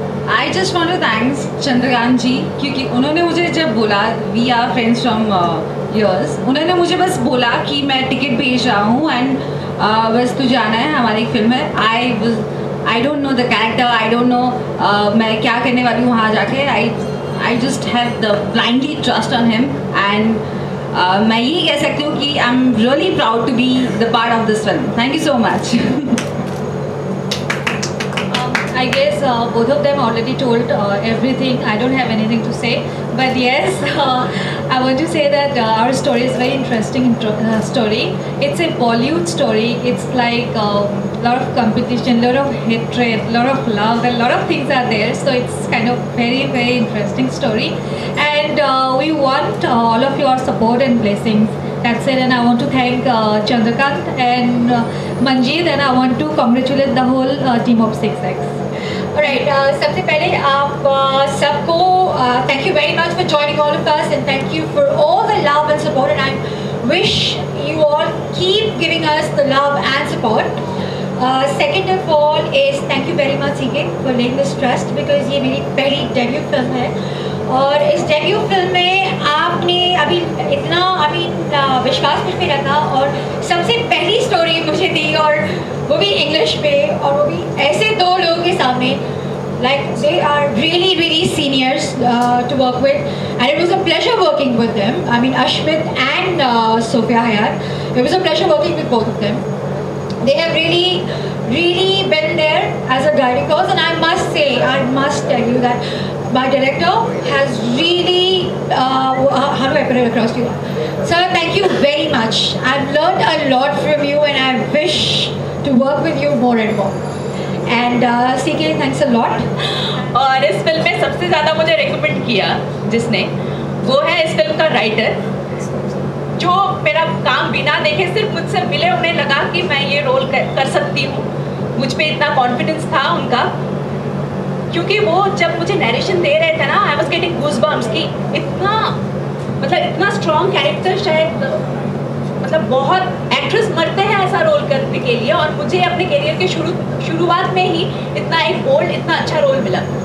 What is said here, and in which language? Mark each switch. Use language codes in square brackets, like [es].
[en] I just want to thanks [hi] Chandrakant जी, क्योंकि उन्होंने मुझे जब बोला [en] we are friends from years, [hi] उन्होंने मुझे बस बोला कि मैं टिकट भेज रहा हूँ एंड बस तू जाना है, हमारी एक फिल्म है। [en] I don't know the character, I don't know [hi] मैं क्या करने वाली हूँ वहाँ जाके। [en] I just have the blindly trust on him, and [hi] मैं यही कह सकती हूँ कि [en] I am really proud to be the part of this film. Thank you so much. I guess both of them already told everything. I don't have anything to say. But yes, I want to say that our story is very interesting story. It's a Bollywood story. It's like a lot of competition, lot of hatred, lot of love, and lot of things are there. So it's kind of very, very interesting story. And we want all of your support and blessings. That's it. And I want to thank Chandrakant and Manjeet, and I want to congratulate the whole team of 6X. Alright, [hi] सबसे पहले आप सबको [en] thank you very much for joining all of us, and thank you for all the love and support, and I wish you all keep giving us the love and support. Second of all is thank you very much CK for laying this trust, because [hi] ये मेरी पहली debut film है, और इस debut film में आपने अभी इतना विश्वास मुझ पे रखा और सबसे पहली स्टोरी मुझे दी, और वो भी इंग्लिश में, और वो भी ऐसे दो लोगों के सामने. [en] Like they are really, really seniors to work with, and it was a pleasure working with them. I mean, Ashmit and Sophia here. It was a pleasure working with both of them. They have really, really been there as a guiding force, and I must tell you that my director has really, how do I put it across to you? Sir, thank you very much. I've learned a lot from you, and I wish to work with you more and more. And CK, thanks a lot. [hi] और इस film में सबसे ज़्यादा मुझे recommend किया जिसने, वो है इस फिल्म का राइटर, जो मेरा काम बिना देखे सिर्फ मुझसे मिले, उन्हें लगा कि मैं ये रोल कर सकती हूँ. मुझ पे इतना कॉन्फिडेंस था उनका, क्योंकि वो जब मुझे नरेशन दे रहे थे ना, [en] I was getting goosebumps [hi] कि इतना स्ट्रॉन्ग कैरेक्टर शायद बहुत एक्ट्रेस मरते हैं ऐसा रोल करने के लिए, और मुझे अपने करियर के शुरुआत में ही इतना एक बोल्ड, इतना अच्छा रोल मिला.